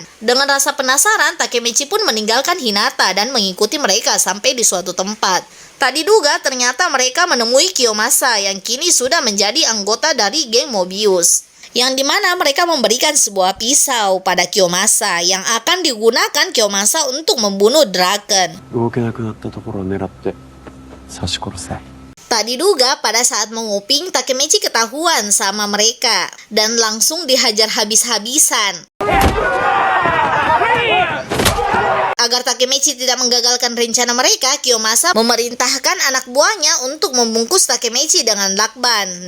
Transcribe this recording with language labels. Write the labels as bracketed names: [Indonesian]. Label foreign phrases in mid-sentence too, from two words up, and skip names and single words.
[Indonesian] Dengan rasa penasaran, Takemichi pun meninggalkan Hinata dan mengikuti mereka sampai di suatu tempat. Tak diduga, ternyata mereka menemui Kiyomasa yang kini sudah menjadi anggota dari geng Mobius. Yang dimana mereka memberikan sebuah pisau pada Kiyomasa yang akan digunakan Kiyomasa untuk membunuh Draken. [Japanese] 動けなくなったところを狙って刺し殺せ [Indonesian] Tak diduga pada saat menguping, Takemichi ketahuan sama mereka dan langsung dihajar habis-habisan. Agar Takemichi tidak menggagalkan rencana mereka, Kiyomasa memerintahkan anak buahnya untuk membungkus Takemichi dengan lakban.